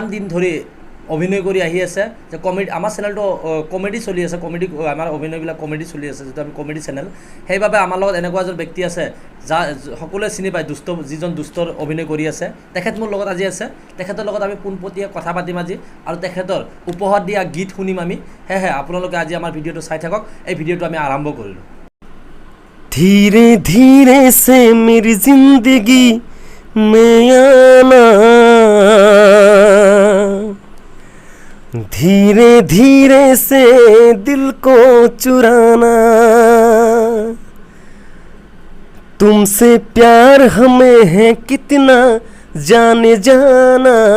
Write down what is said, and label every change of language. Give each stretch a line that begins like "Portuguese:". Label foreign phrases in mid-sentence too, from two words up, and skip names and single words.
Assamese: দিন ধৰি অভিনয় কৰি আহি আছে যে কমেডি আমাৰ চেনেলটো কমেডি চলি আছে কমেডি আমাৰ অভিনয়বিলাক কমেডি চলি আছে যেটো আমি
English: comedy channel
Assamese: সেইবাবে আমাৰ লগত এনেকুৱা এজন ব্যক্তি আছে যা সকলোৱে চিনি পায় দুষ্ট যিজন দুষ্টৰ অভিনয় কৰি আছে তেখেত মোৰ লগত আজি আছে তেখেতৰ লগত আমি পোনপটীয়া কথা পাতিম আজি আৰু তেখেতৰ উপহাৰ দিয়া গীত শুনিম আমি হে আপোনালোকে আজি আমাৰ ভিডিঅ'টো চাই থাকক এই ভিডিঅ'টো আমি আৰম্ভ কৰিলোঁ
Hindi: धीरे धीरे से मेरी जिंदगी में आना धीरे धीरे से दिल को चुराना तुमसे प्यार हमें है कितना जाने जाना